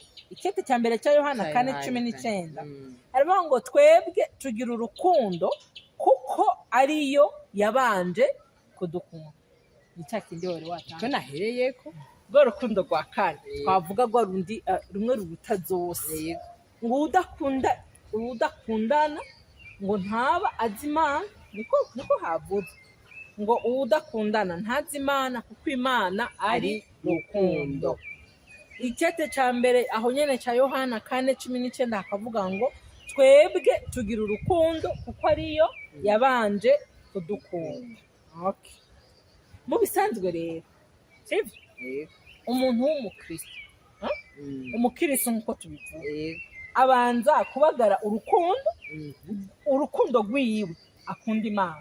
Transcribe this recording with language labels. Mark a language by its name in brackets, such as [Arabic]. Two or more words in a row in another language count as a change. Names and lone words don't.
[Rundi] ikete cya mbere cya Yohana 4:19 haravuga ngo twebwe tugira urukundo kuko ariyo yabanje kudukunda. Ni cya kindi wari watanga ko nahereyeko rwo rukundo rwa kane twavuga rwa rundi rumwe ruruta zose, ngo udakundana ngo ntaba azi Imana, niko havuze ngo udakundana ntazi Imana kuko Imana ari rukundo. Ikete cya mbere aho nyene cya Yohana 4:19 hakavuga ngo twebwe tugira urukundo kuko ariyo yabanje kudukunda. [English] Okay. [Rundi] Mu bisanzwe rero sivyo umuntu w'umukristo umukristo nkuko tubivuga abanza kubagara urukundo rwiwe akunda Imana.